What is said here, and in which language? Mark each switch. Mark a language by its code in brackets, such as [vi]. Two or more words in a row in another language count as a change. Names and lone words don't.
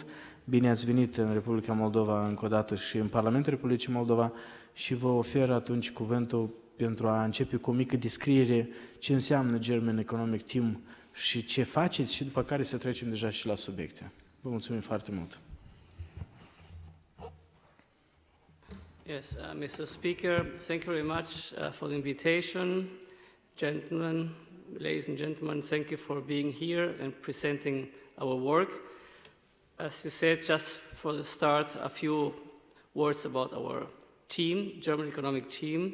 [ro] Bine ați venit în Republica Moldova încă o dată și în Parlamentul Republicii Moldova și vă ofer atunci cuvântul pentru a începe cu o mică descriere ce înseamnă German Economic Team și ce faceți și după care să trecem deja și la subiecte. Vă mulțumim foarte mult! [en] Yes, Mr. Speaker, thank you very much for the invitation. Gentlemen, ladies and gentlemen, thank you for being here and presenting our work. As you said, just for the start, a few words about our team, German Economic Team.